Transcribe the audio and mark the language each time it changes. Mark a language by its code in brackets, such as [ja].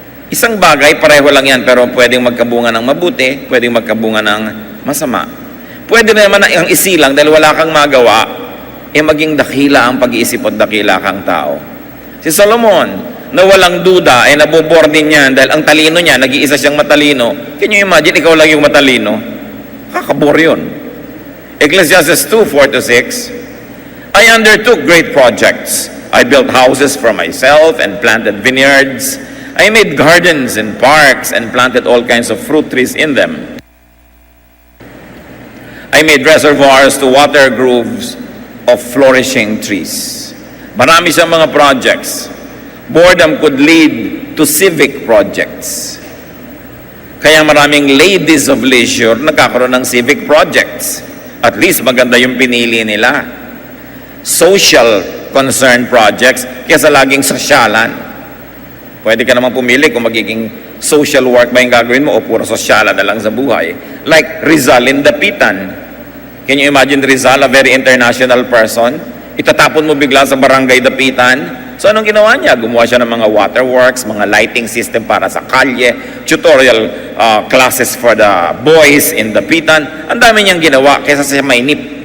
[tl] Isang bagay, pareho lang yan, pero pwedeng magkabunga ng mabuti, pwedeng magkabunga ng masama. Pwede naman ang isilang dahil wala kang magawa, maging dakila ang pag-iisip at dakila kang tao. Si Solomon, na walang duda, ay nabobore din yan dahil ang talino niya, nag-iisa siyang matalino. [en] Can you imagine, [tl] ikaw lang yung matalino? Kakabore yun. [en] Ecclesiastes 2:4-6, I undertook great projects. I built houses for myself and planted vineyards. I made gardens and parks and planted all kinds of fruit trees in them. I made reservoirs to water groves of flourishing trees. [tl] Marami siyang mga projects. [en] Boredom could lead to civic projects. [tl] Kaya maraming [en] ladies of leisure [tl] nagkakaroon ng [en] civic projects. [tl] At least maganda yung pinili nila. [en] Social concern projects [tl] kaysa laging sosyalan. Pwede ka naman pumili kung magiging social work ba yung gagawin mo o puro sosyalan na lang sa buhay. [en] Like Rizal in Dapitan. Can you imagine Rizal, a very international person? [tl] Itatapon mo bigla sa barangay Dapitan. So anong ginawa niya? Gumawa siya ng mga waterworks, mga lighting system para sa kalye, [en] tutorial classes for the boys in Dapitan. [tl] Ang dami niyang ginawa kaysa siya mainip.